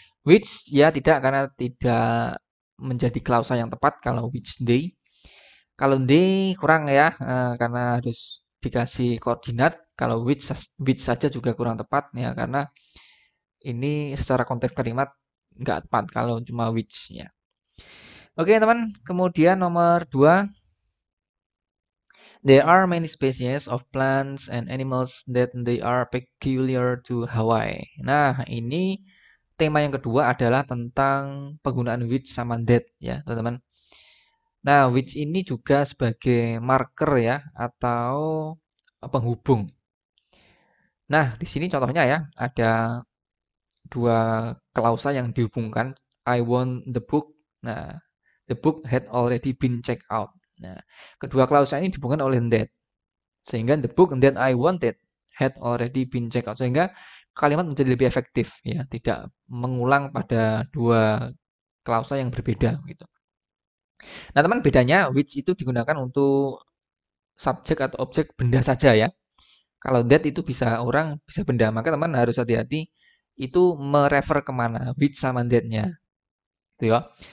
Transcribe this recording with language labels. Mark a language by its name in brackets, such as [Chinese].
[Indonesian] Which ya tidak, karena tidak menjadi klausa yang tepat kalau which they. Kalau they kurang ya, karena harus dikasih koordinat. Kalau which saja juga kurang tepat ya, karena ini secara konteks kalimat nggak tepat kalau cuma which ya. Oke teman, kemudian nomor 2, [English] there are many species of plants and animals that they are peculiar to Hawaii. [Indonesian] Nah, ini tema yang kedua adalah tentang penggunaan which sama that ya, teman-teman. Nah, which ini juga sebagai marker ya atau penghubung. Nah, di sini contohnya ya, ada dua klausa yang dihubungkan. [English] I want the book. [Indonesian] Nah, [English] the book had already been checked out. [Indonesian] Nah, kedua klausa ini dihubungkan oleh that. [English] Sehingga the book that I wanted had already been checked out. [Indonesian] Sehingga kalimat menjadi lebih efektif ya, tidak mengulang pada dua klausa yang berbeda gitu. Nah, teman, bedanya which itu digunakan untuk subjek atau objek benda saja ya. Kalau that itu bisa orang, bisa benda. Maka teman harus hati-hati itu merefer kemana, which sama that-nya. Gitu ya.